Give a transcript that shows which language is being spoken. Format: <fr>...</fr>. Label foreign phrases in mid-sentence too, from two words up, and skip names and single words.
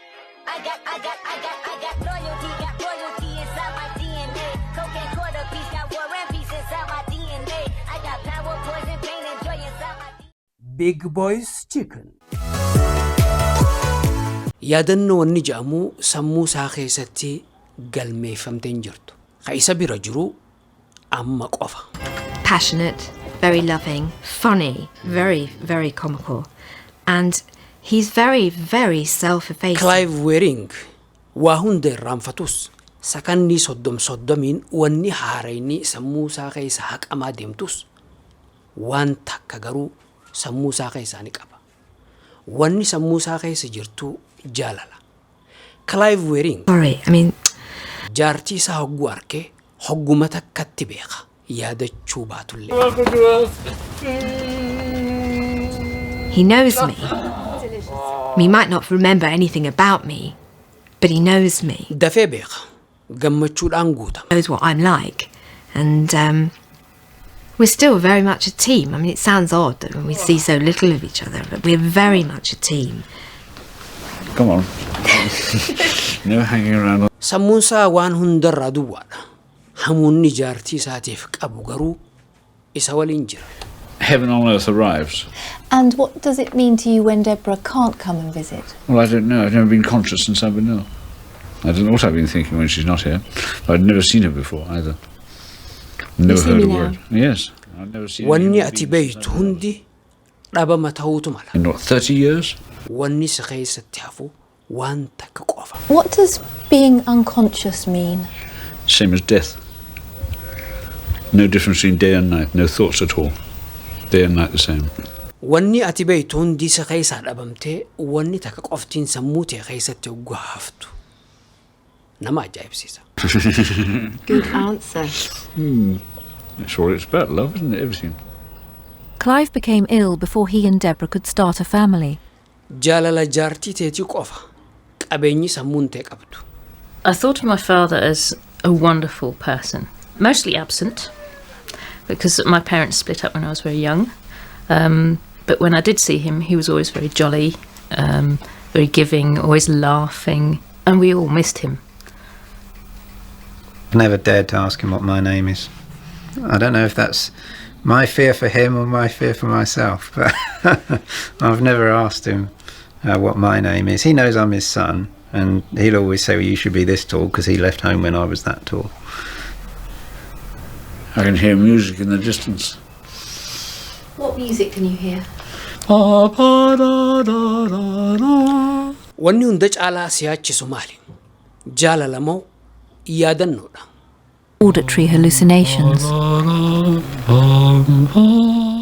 <en>Big Boys Chicken.</en> <om>Yaadannoo wanni jedhamu sammuu isaa keessatti galmeeffamtee jirtu. Ka isa bira jiru amma qofa.</om> <en>Passionate, very loving, funny, very, very comical. And he's very, very self-effacing.</en> <om>Clive Wearing waa hunda irraanfatus sakandii soddomiin wanni haarayni sammuu isaa keessa haqamaa deemtus waan takka garuu sammuu isaa keessa ni qaba. Wanni sammuu isaa keessa jirtu jaalala. Clive Wearing jaartii isaa hogguu arkee hogguma takkatti beeka yaadachuu baatullee.</om> <en>He knows me. He might not remember anything about me, but he knows me.</en> <om>Dafee beeka gammachuudhaan guutama.</om> <en>Knows what I'm like. And we're still very much a team. I mean, it sounds odd that when we see so little of each other, but we're very much a team. Come on. No hanging around.</en> <om>Sammuun isaa waan hundarraa duwwaadha. Hamuunni jaartii isaatiif qabu garuu isa waliin jira.</om> <en>Heaven on earth arrives. And what does it mean to you when Deborah can't come and visit? Well, I don't know. I've never been conscious since I've been ill. I don't know what I've been thinking when she's not here. But I'd never seen her before either. Never heard a word. Yes. I've never seen her.</en> <om>Wanni ati beeytu hundi dhabama ta'uutu mala.</om> <en>In what, 30 years?</en> <om>Wanni si keessatti hafu waan takka qofa.</om> <en>What does being unconscious mean? Same as death. No difference between day and night. No thoughts at all. Day and night the same.</en> <om>Wanni ati beeytu hundi si keessa dhabamtee wanni takka qoftiin sammuu tee keessatti hogguu haftu. Nama ajaa'ibsiisa.</om> <en>Good answer. That's all it's about, love, isn't it? Everything. Clive became ill before he and Deborah could start a family.</en> <om>Jaalala jaartii teetii qofa qabeenyi sammuun tee qabdu.</om> <en>I thought of my father as a wonderful person, mostly absent, because my parents split up when I was very young. But when I did see him, he was always very jolly, very giving, always laughing, and we all missed him. I never dared to ask him what my name is. I don't know if that's my fear for him or my fear for myself, but I've never asked him what my name is. He knows I'm his son, and he'll always say, well, you should be this tall, because he left home when I was that tall. I can hear music in the distance. What music can you hear?</en> <om>Wanni hunda caalaa siyaachisu maali? Jaalala moo yaadannoodha?</om> <en>Auditory hallucinations.</en>